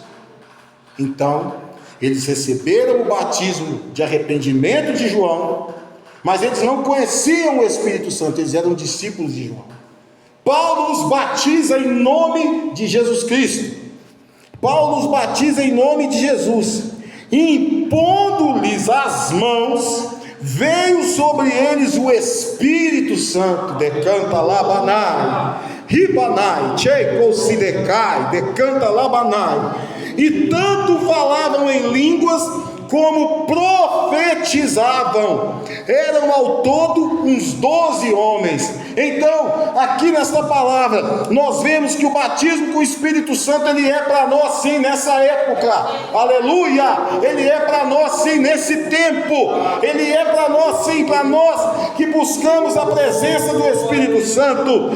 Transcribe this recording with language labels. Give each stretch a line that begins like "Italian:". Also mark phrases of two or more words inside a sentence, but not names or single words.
Portuguese: Então, eles receberam o batismo de arrependimento de João, mas eles não conheciam o Espírito Santo, eles eram discípulos de João. Paulo os batiza em nome de Jesus Cristo. Paulo os batiza em nome de Jesus, e impondo-lhes as mãos, veio sobre eles o Espírito Santo. Decanta labanai, ribanai, cheiko se decai, decanta labanai. E tanto falavam em línguas como profetizavam. Eram ao todo uns 12 homens. Então, aqui nesta palavra, nós vemos que o batismo com o Espírito Santo, ele é para nós sim nessa época, aleluia, ele é para nós sim nesse tempo, ele é para nós sim, para nós que buscamos a presença do Espírito Santo.